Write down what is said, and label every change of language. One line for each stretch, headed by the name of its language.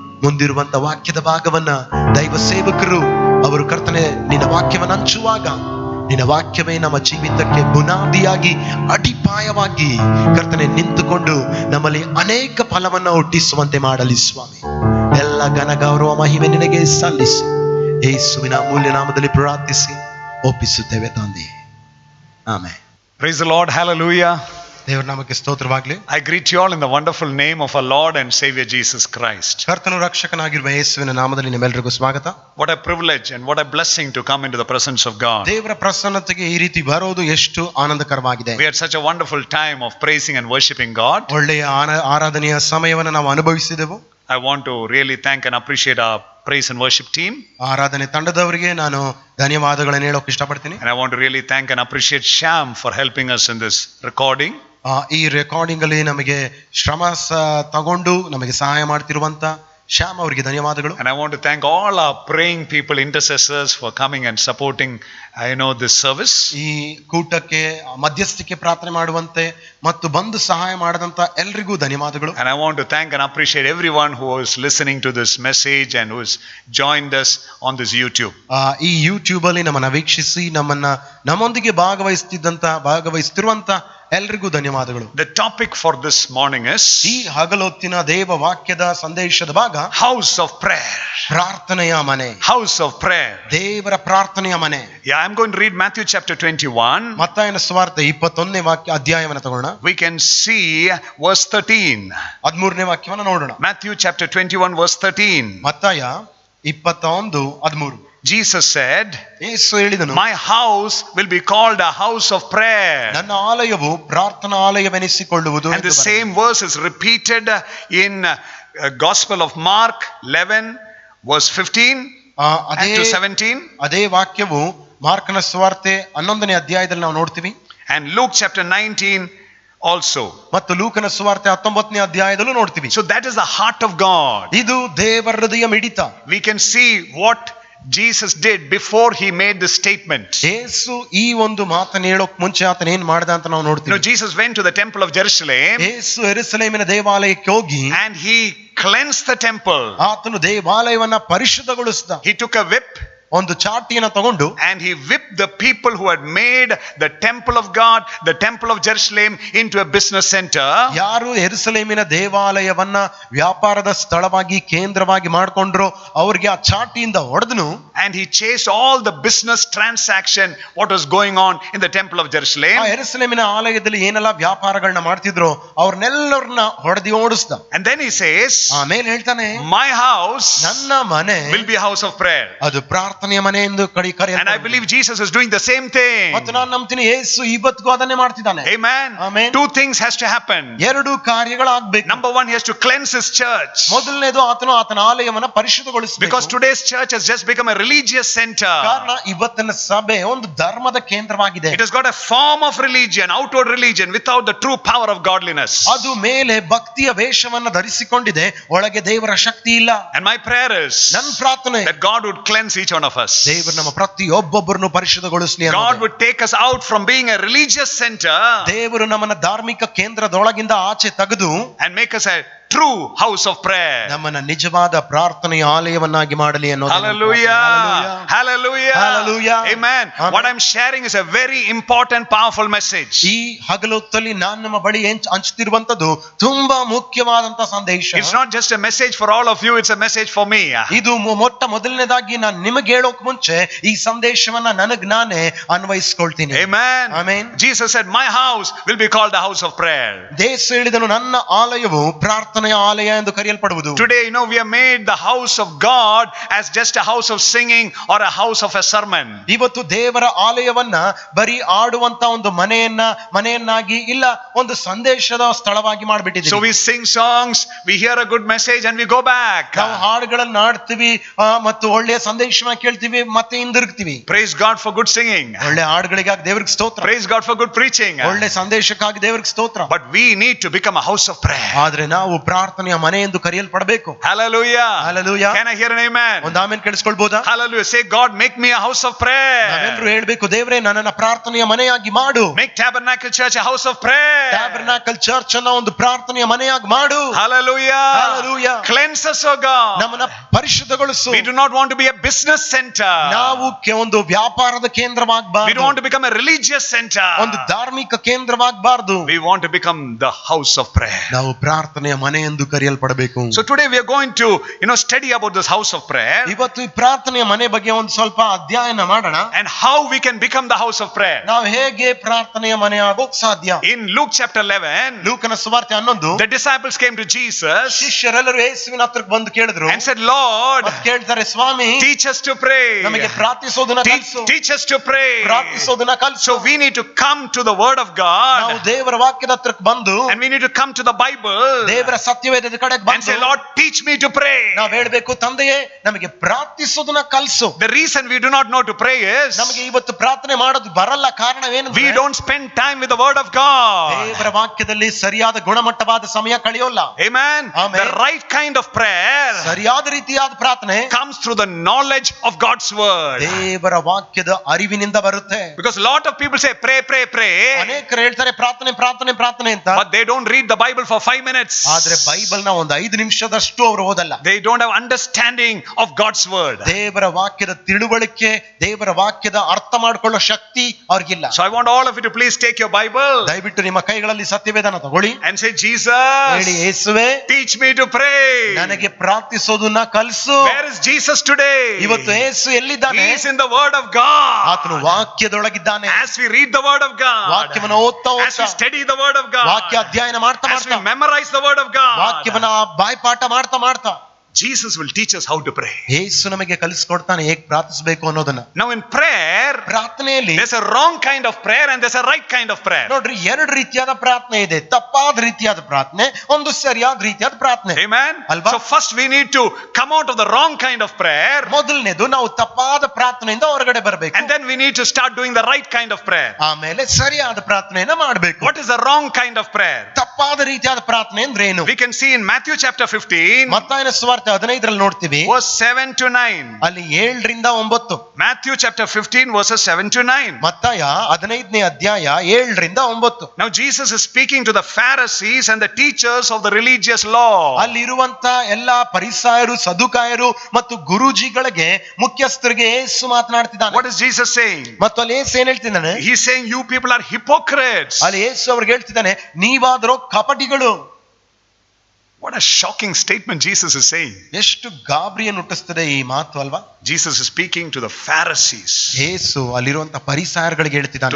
Kannada: ಮುಂದಿರುವಂತ ವಾಕ್ಯದ ಭಾಗವನ್ನ ದೈವ ಸೇವಕರು ಅವರು ಕರ್ತನೆ ನಿನ್ನ ವಾಕ್ಯವನ್ನು ಹಂಚುವಾಗ, ನಿನ್ನ ವಾಕ್ಯವೇ ನಮ್ಮ ಜೀವಿತಕ್ಕೆ ಬುನಾದಿಯಾಗಿ, ಅಡಿಪಾಯವಾಗಿ ಕರ್ತನೆ ನಿಂತುಕೊಂಡು ನಮ್ಮಲ್ಲಿ ಅನೇಕ ಫಲವನ್ನ ಹುಟ್ಟಿಸುವಂತೆ ಮಾಡಲಿ ಸ್ವಾಮಿ. ಎಲ್ಲ ಘನ ಗೌರವ ಮಹಿಮೆ ನಿನಗೆ ಸಲ್ಲಿಸಿ ಯೇಸುವಿನ ಅಮೂಲ್ಯ ನಾಮದಲ್ಲಿ ಪ್ರಾರ್ಥಿಸಿ ಒಪ್ಪಿಸುತ್ತೇವೆ ತಂದೆ, amen.
English: Praise the Lord, hallelujah.
Kannada: ದೇವರ ನಾಮಕ್ಕೆ ಸ್ತೋತ್ರವಾಗಲಿ.
English: I greet you all in the wonderful name of our Lord and Savior Jesus Christ.
Kannada: ಕರ್ತನು ರಕ್ಷಕನಾಗಿರುವ ಯೇಸುವಿನ ನಾಮದಲ್ಲಿ ನಿಮ್ಮೆಲ್ಲರಿಗೂ ಸ್ವಾಗತ.
English: What a privilege and what a blessing to come into the presence of God.
Kannada: ದೇವರ ಪ್ರಸನ್ನತೆಗೆ ಈ ರೀತಿ ಬರೋದು ಎಷ್ಟು ಆನಂದಕರವಾಗಿದೆ.
English: We had such a wonderful time of praising and worshiping God.
Kannada: ಒಳ್ಳೆಯ ಆರಾಧನೆಯ ಸಮಯವನ್ನು ನಾವು ಅನುಭವಿಸಿದೆವು.
English: I want to really thank and appreciate our praise and worship team.
Kannada: ಆರಾಧನೆ ತಂಡದವರಿಗೆ ನಾನು ಧನ್ಯವಾದಗಳನ್ನು ಹೇಳೋಕೆ ಇಷ್ಟಪಡ್ತೀನಿ.
English: And I want to really thank and appreciate Sham for helping us in this recording.
Kannada: ಈ ರೆಕಾರ್ಡಿಂಗ್ ಅಲ್ಲಿ ನಮಗೆ ಶ್ರಮ ತಗೊಂಡು ನಮಗೆ ಸಹಾಯ ಮಾಡ್ತಿರುವಂತ ಶ್ಯಾಮ್ ಅವರಿಗೆ ಧನ್ಯವಾದಗಳು.
English: And I want to thank all our praying people, intercessors for coming and supporting this service.
Kannada: ಈ ಕೂಟಕ್ಕೆ ಮಧ್ಯಸ್ಥಿಕೆ ಪ್ರಾರ್ಥನೆ ಮಾಡುವಂತೆ ಮತ್ತು ಬಂದು ಸಹಾಯ ಮಾಡದಂತ ಎಲ್ರಿಗೂ ಧನ್ಯವಾದಗಳು.
English: And I want to thank and appreciate everyone who is listening to this message and who has joined us on this YouTube.
Kannada: ಈ ಯೂಟ್ಯೂಬ್ ಅಲ್ಲಿ ನಮ್ಮನ್ನ ವೀಕ್ಷಿಸಿ ನಮ್ಮೊಂದಿಗೆ ಭಾಗವಹಿಸ್ತಿರುವಂತ ಎಲ್ರಿಗೂ ಧನ್ಯವಾದಗಳು.
English: The topic for this morning is,
Kannada: ಈ ಹಗಲೊತ್ತಿನ ದೇವ ವಾಕ್ಯದ ಸಂದೇಶದ ಭಾಗ,
English: house of prayer.
Kannada: ಪ್ರಾರ್ಥನೆಯ ಮನೆ.
English: House of prayer.
Kannada: ದೇವರ ಪ್ರಾರ್ಥನೆಯ ಮನೆ.
English: Yeah, I'm going to read Matthew chapter 21.
Kannada: ಮತ್ತಾಯನ ಸುವಾರ್ತೆ 21ನೇ ಅಧ್ಯಾಯವನ್ನು ತಗೋಣ.
English: We can see verse 13.
Kannada: 13ನೇ ವಾಕ್ಯವನ್ನು ನೋಡೋಣ.
English: Matthew chapter 21 verse 13.
Kannada: ಮತ್ತಾಯ 21:13.
English: Jesus said,
Kannada: ಯೇಸು ಹೇಳಿದನು,
English: my house will be called a house of prayer.
Kannada: ನನ್ನ ಆಲಯವು ಪ್ರಾರ್ಥನಾ ಆಲಯವೆನಿಸಿಕೊಳ್ಳುವುದು.
English: And the same verse is repeated in Gospel of Mark 11 verse 15 to 17.
Kannada: ಅದೇ ವಾಕ್ಯವು ಮಾರ್ಕನ ಸುವಾರ್ತೆ 11ನೇ ಅಧ್ಯಾಯದಲ್ಲಿ ನಾವು ನೋಡ್ತೀವಿ.
English: And Luke chapter 19 also.
Kannada: ಮತ್ತು ಲೂಕನ ಸುವಾರ್ತೆ 19ನೇ ಅಧ್ಯಾಯದಲ್ಲೂ ನೋಡ್ತೀವಿ.
English: So that is the heart of God.
Kannada: ಇದು ದೇವರ ಹೃದಯ ಮಿಡಿತ.
English: We can see what Jesus did before he made the statement.
Kannada: ಯೇಸು ಈ ಒಂದು ಮಾತನ್ನು ಹೇಳೋಕ್ ಮುಂಚೆ ಆತನ ಏನ್ ಮಾಡ್ದ ಅಂತ ನಾವು ನೋಡ್ತೀವಿ.
English: Jesus went to the temple of Jerusalem.
Kannada: ಯೇಸು ಯೆರೂಸಲೇಮಿನ ದೇವಾಲಯಕ್ಕೆ ಹೋಗಿ
English: And he cleansed the temple.
Kannada: ಆತನು ದೇವಾಲಯವನ್ನ ಪರಿಶುದ್ಧಗೊಳಿಸಿದ.
English: He took a whip.
Kannada: ಒಂದು ಚಾಟಿಯನ್ನು ತಗೊಂಡು
English: and he whipped the people who had made the temple of God, the temple of Jerusalem, into a business center.
Kannada: ಯಾರು ಯೆರೂಸಲೇಮಿನ ದೇವಾಲಯವನ್ನ ವ್ಯಾಪಾರದ ಸ್ಥಳವಾಗಿ ಕೇಂದ್ರವಾಗಿ ಮಾಡಿಕೊಂಡ್ರು ಅವರಿಗೆ ಆ ಚಾಟಿಯಿಂದ ಹೊಡೆದನು.
English: And he chased all the business transaction what was going on in the temple of Jerusalem.
Kannada: ಆ ಯೆರೂಸಲೇಮಿನ ಆಲಯದಲ್ಲಿ ಏನೆಲ್ಲ ವ್ಯಾಪಾರಗಳನ್ನ ಮಾಡ್ತಿದ್ರು ಅವ್ರನ್ನೆಲ್ಲರನ್ನ ಹೊಡೆದಿ ಓಡಿಸ್ದ.
English: And then he says,
Kannada: ಆಮೇಲೆ ಹೇಳ್ತಾನೆ,
English: my house
Kannada: ನನ್ನ ಮನೆ
English: will be a house of prayer.
Kannada: ಅದು ಪ್ರಾರ್ಥನೆಯ ಮನೆ ಎಂದು ಕರೆಯಲ್ಪಡುತ್ತದೆ.
English: And I believe Jesus is doing the same thing.
Kannada: ಮತ್ತು ನಾನು ನಂಬ್ತೀನಿ ಯೇಸು ಇವತ್ತಿಗೂ ಅದನ್ನೇ ಮಾಡ್ತಿದ್ದಾನೆ. Amen. Amen.
English: Two things has to happen.
Kannada: ಎರಡು ಕಾರ್ಯಗಳಾಗಬೇಕು.
English: Number one, he has to cleanse his church.
Kannada: ಮೊದಲನೇದು ಆತನು ಆತನ ಆಲಯವನ್ನ ಪರಿಶುದ್ಧಗೊಳಿಸಬೇಕು.
English: Because today's church has just become a religious center.
Kannada: ಕಾರಣ ಇವತ್ತಿನ ಸಭೆ ಒಂದು ಧರ್ಮದ ಕೇಂದ್ರವಾಗಿದೆ.
English: It has got a form of religion, outward religion, without the true power of godliness.
Kannada: ಅದು ಮೇಲೆ ಭಕ್ತಿಯ ವೇಷವನ್ನ ಧರಿಸಿಕೊಂಡಿದೆ, ಒಳಗೆ ದೇವರ ಶಕ್ತಿ ಇಲ್ಲ.
English: And my prayer is
Kannada: ನನ್ನ ಪ್ರಾರ್ಥನೆ
English: that God would cleanse each one of us.
Kannada: ದೇವರು ನಮ್ಮ ಪ್ರತಿಯೊಬ್ಬೊಬ್ಬರನ್ನು ಪರಿಶುದ್ಧಗೊಳಿಸಲಿ.
English: God would take us out from being a religious center.
Kannada: ದೇವರು ನಮ್ಮನ್ನ ಧಾರ್ಮಿಕ ಕೇಂದ್ರದೊಳಗಿಂದ ಆಚೆ ತೆಗೆದು
English: and make us a true house of prayer.
Kannada: ನಮ್ಮನ್ನ ನಿಜವಾದ ಪ್ರಾರ್ಥನೆಯ ಆಲಯವನ್ನಾಗಿ ಮಾಡಲಿ ಅನ್ನೋದು. Hallelujah. Hallelujah. Hallelujah. Amen.
English: What I'm sharing is a very important, powerful message.
Kannada: ಈ ಹಗಲೊತ್ತಲ್ಲಿ ನಾನು ನಮ್ಮ ಬಳಿ ಹಂಚುತ್ತಿರುವಂತದ್ದು ತುಂಬಾ ಮುಖ್ಯವಾದಂತ ಸಂದೇಶ.
English: It's not just a message for all of you, it's a message for me.
Kannada: ಇದು ಮೊದಲನೇದಾಗಿ ನಾನು ನಿಮಗೆ ಹೇಳೋಕ್ ಮುಂಚೆ ಈ ಸಂದೇಶವನ್ನ ನನಗ್ ನಾನೇ ಅನ್ವಯಿಸ್ಕೊಳ್ತೀನಿ. Amen. Amen.
English: Jesus said, my house will be called the house of prayer.
Kannada: ಯೇಸು ಹೇಳಿದನು, ನನ್ನ ಆಲಯವು ಪ್ರಾರ್ಥನೆಯ ಆಲಯ ಎಂದು ಕರೆಯಲ್ಪಡುವುದು.
English: Today, we have made the house of God as just a house of singing or a house of a sermon.
Kannada: ಇವತ್ತು ದೇವರ ಆಲಯವನ್ನ ಬರೀ ಆಡುವಂತ ಒಂದು ಮನೆಯನ್ನಾಗಿ ಇಲ್ಲ ಒಂದು ಸಂದೇಶದ ಸ್ಥಳವಾಗಿ ಮಾಡಿಬಿಟ್ಟಿದ್ದೀವಿ.
English: So we sing songs, we hear a good message and we go back.
Kannada: ನಾವು ಹಾಡುಗಳನ್ನ ಹಾಡ್ತೀವಿ ಮತ್ತು ಒಳ್ಳೆಯ ಸಂದೇಶವನ್ನ ಕೇಳ್ತೀವಿ ಮತ್ತೆ ಹಿಂದಿರುಗ್ತೀವಿ.
English: Praise God for good singing.
Kannada: ಒಳ್ಳೆ ಹಾಡುಗಳಿಗಾಗಿ ದೇವರಿಗೆ ಸ್ತೋತ್ರ.
English: Praise God for good preaching.
Kannada: ಒಳ್ಳೆ ಸಂದೇಶಕ್ಕಾಗಿ ದೇವರಿಗೆ ಸ್ತೋತ್ರ.
English: But we need to become a house of prayer.
Kannada: ಆದ್ರೆ ನಾವು ಪ್ರಾರ್ಥನೆಯ ಮನೆ ಎಂದು ಕರೆಯಲ್ಪಡಬೇಕು. Hallelujah. Hallelujah.
English: Can I hear an amen?
Kannada: ಒಂದು amen ಕೇಳಿಸ್ಕೊಳ್ಬಹುದಾ? Hallelujah.
English: Say, God, make me a house of prayer.
Kannada: ನಾವೆಲ್ಲರೂ ಹೇಳ್ಬೇಕು, ದೇವರೇ ನನ್ನನ್ನ ಪ್ರಾರ್ಥನೆಯ ಮನೆಯಾಗಿ ಮಾಡು.
English: Make Tabernacle Church a house of prayer.
Kannada: Tabernacle church ಅನ್ನ ಒಂದು ಪ್ರಾರ್ಥನೆಯ ಮನೆಯಾಗಿ ಮಾಡು. Hallelujah. Hallelujah.
English: Cleanse us, oh God.
Kannada: ನಮ್ಮನ್ನ ಪರಿಶುದ್ಧಗೊಳಿಸು.
English: We do not want to be a business center.
Kannada: ನಾವು ಒಂದು ವ್ಯಾಪಾರದ ಕೇಂದ್ರವಾಗಬಾರದು.
English: We don't want to become a religious center.
Kannada: ಒಂದು ಧಾರ್ಮಿಕ ಕೇಂದ್ರವಾಗಬಾರದು.
English: We want to become the house of prayer.
Kannada: ನಾವು ಪ್ರಾರ್ಥನೆಯ ಮನೆ ಎಂದು ಕರೆಯಲ್ಪಡಬೇಕು.
English: So today we are going to study about this house of prayer.
Kannada: ಇವತ್ತು ಈ ಪ್ರಾರ್ಥನೆಯ ಮನೆ ಬಗ್ಗೆ ಒಂದು ಸ್ವಲ್ಪ ಅಧ್ಯಯನ ಮಾಡೋಣ.
English: And how we can become the house of prayer.
Kannada: ನಾವು ಹೇಗೆ ಪ್ರಾರ್ಥನೆಯ ಮನೆ ಆಗೋಕ್ ಸಾಧ್ಯ?
English: In Luke chapter 11,
Kannada: ಲೂಕನ ಸುವಾರ್ತೆ 11,
English: the disciples came to Jesus
Kannada: ಶಿಷ್ಯರೆಲ್ಲರೂ ಯೇಸುವಿನ ಹತ್ರಕ್ಕೆ ಬಂದು ಕೇಳಿದ್ರು
English: and said, Lord,
Kannada: ಕೇಳ್ತಾರೆ, ಸ್ವಾಮಿ
English: teach us to pray.
Kannada: ನಮಗೆ ಪ್ರಾರ್ಥಿಸೋದನ್ನ ಕಲಿಸು.
English: Teach us to pray.
Kannada: ಪ್ರಾರ್ಥಿಸೋದನ್ನ ಕಲಿಸು.
English: So we need to come to the word of God.
Kannada: ನಾವು ದೇವರ ವಾಕ್ಯದ ಹತ್ರಕ್ಕೆ ಬಂದು
English: and we need to come to the Bible.
Kannada: ದೇವರ ಸತ್ಯವೇದದ ಕಡೆಗೆ
English: and
Kannada: ಬಂದು
English: say, Lord, teach me to pray.
Kannada: ನಾವು ಹೇಳಬೇಕು, ತಂದೆಯೇ ನಮಗೆ ಪ್ರಾರ್ಥಿಸೋದನ್ನ ಕಲಿಸು.
English: The reason we do not know to pray is
Kannada: ನಮಗೆ ಇವತ್ತು ಪ್ರಾರ್ಥನೆ ಮಾಡೋದು ಬರಲ್ಲ. ಕಾರಣವೇನೆಂದ್ರೆ
English: we don't spend time with the word of God.
Kannada: ದೇವರ ವಾಕ್ಯದಲ್ಲಿ ಸರಿಯಾದ ಗುಣಮಟ್ಟವಾದ ಸಮಯ ಕಳೆಯೋಲ್ಲ. Amen. Amen.
English: The right kind of prayer
Kannada: ಸರಿಯಾದ ರೀತಿಯಾದ ಪ್ರಾರ್ಥನೆ
English: comes through the knowledge of God's word.
Kannada: ದೇವರ ವಾಕ್ಯದ ಅರಿವಿನಿಂದ ಬರುತ್ತೆ.
English: Because a lot of people say pray, pray, pray.
Kannada: ಅನೇಕರು ಹೇಳ್ತಾರೆ ಪ್ರಾರ್ಥನೆ ಪ್ರಾರ್ಥನೆ ಪ್ರಾರ್ಥನೆ ಅಂತ.
English: But they don't read the Bible for 5 minutes.
Kannada: ಆದ್ರೆ ಬೈಬಲ್ನ ಒಂದು 5 ನಿಮಿಷದಷ್ಟು ಅವರು ಓದಲ್ಲ.
English: They don't have understanding of God's word.
Kannada: ದೇವರ ವಾಕ್ಯದ ತಿಳುವಳಿಕೆ, ದೇವರ ವಾಕ್ಯದ ಅರ್ಥ ಮಾಡಿಕೊಳ್ಳೋ ಶಕ್ತಿ ಅವ್ರಿಗಿಲ್ಲ.
English: So I want all of you to please take your Bible.
Kannada: ದಯವಿಟ್ಟು ನಿಮ್ಮ ಕೈಗಳಲ್ಲಿ ಸತ್ಯವೇದನ ತಗೊಳ್ಳಿ
English: and say, Jesus,
Kannada: ಹೇಳಿ, ಯೇಸುವೇ
English: teach me to pray.
Kannada: ನನಗೆ ಪ್ರಾರ್ಥಿಸೋದನ್ನ ಕಲಿಸು.
English: Where is Jesus today?
Kannada: ಇವತ್ತು ಯೇಸು ಎಲ್ಲಿದ್ದಾನೆ?
English: He is in the word of God.
Kannada: ಆತನು ವಾಕ್ಯದೊಳಗಿದ್ದಾನೆ.
English: As we read the word of God,
Kannada: ವಾಕ್ಯವನ್ನು ಓದ್ತಾ
English: as we study the word of God,
Kannada: ವಾಕ್ಯ ಅಧ್ಯಯನ ಮಾಡ್ತಾ
English: as we
Kannada: ಮಾಡ್ತಾ
English: memorize the word of God,
Kannada: ವಾಕ್ಯವನ್ನ ಬಾಯ್ಪಾಠ ಮಾಡ್ತಾ ಮಾಡ್ತಾ
English: Jesus will teach us how to pray.
Kannada: ಯೇಸು ನಮಗೆ ಕಲಿಸಿಕೊಡ್ತಾನೆ ಹೇಗೆ ಪ್ರಾರ್ಥಿಸಬೇಕು ಅನ್ನೋದನ್ನ.
English: Now in prayer,
Kannada: ಪ್ರಾರ್ಥನೆಯಲ್ಲಿ
English: there's a wrong kind of prayer and there's a right kind of prayer.
Kannada: ನೋಡ್ರಿ, ಎರಡು ರೀತಿಯಾದ ಪ್ರಾರ್ಥನೆ ಇದೆ. ತಪ್ಪಾದ ರೀತಿಯಾದ ಪ್ರಾರ್ಥನೆ, ಒಂದು ಸರಿಯಾದ ರೀತಿಯಾದ ಪ್ರಾರ್ಥನೆ. Amen. ಅಲ್ವಾ?
English: So first we need to come out of the wrong kind of prayer,
Kannada: ಮೊದಲನೇದು ನಾವು ತಪ್ಪಾದ ಪ್ರಾರ್ಥನೆಯಿಂದ ಹೊರಗಡೆ ಬರಬೇಕು.
English: and then we need to start doing the right kind of prayer.
Kannada: ಆಮೇಲೆ ಸರಿಯಾದ ಪ್ರಾರ್ಥನೆಯನ್ನ ಮಾಡಬೇಕು.
English: What is the wrong kind of prayer?
Kannada: ತಪ್ಪಾದ ರೀತಿಯಾದ ಪ್ರಾರ್ಥನೆ ಅಂದ್ರೆ ಏನು?
English: We can see in Matthew chapter 15
Kannada: ಮತ್ತಾಯನ ಸುವಾರ್ತೆ 15ರಲ್ಲಿ ನೋಡ್ತೀವಿ,
English: verse 7 to 9.
Kannada: ಅಲ್ಲಿ 7 ರಿಂದ 9.
English: Matthew chapter 15 verses 7 to 9.
Kannada: ಮತ್ತಾಯ 15ನೇ ಅಧ್ಯಾಯ 7 ರಿಂದ 9.
English: Now Jesus is speaking to the Pharisees and the teachers of the religious law.
Kannada: ಅಲ್ಲಿರುವಂತ ಎಲ್ಲಾ ಫರಿಸಾಯರು, ಸದುಕಾಯರು ಮತ್ತು ಗುರುಜಿಗಳಿಗೆ, ಮುಖ್ಯಸ್ಥರಿಗೆ ಯೇಸು ಮಾತನಾಡ್ತಿದ್ದಾನೆ.
English: What is Jesus saying?
Kannada: ಮತ್ತು ಅಲ್ಲಿ ಯೇಸು ಏನ್ ಹೇಳ್ತಿದ್ದಾನೆ?
English: He's saying you people are hypocrites.
Kannada: ಅಲ್ಲಿ ಯೇಸು ಅವ್ರಿಗೆ ಹೇಳ್ತಿದ್ದಾನೆ, ನೀವಾದರೂ ಕಪಟಿಗಳು.
English: What a shocking statement Jesus is saying.
Kannada: ಎಷ್ಟು ಗಾಬರಿಯನ್ನು ಹುಟ್ಟಿಸ್ತದೆ ಈ ಮಾತು ಅಲ್ವಾ?
English: Jesus is speaking to the Pharisees,
Kannada: ಯೇಸು ಅಲ್ಲಿರುವಂತ ಫರಿಸಾಯರುಗಳಿಗೆ ಹೇಳ್ತಿದ್ದಾನೆ,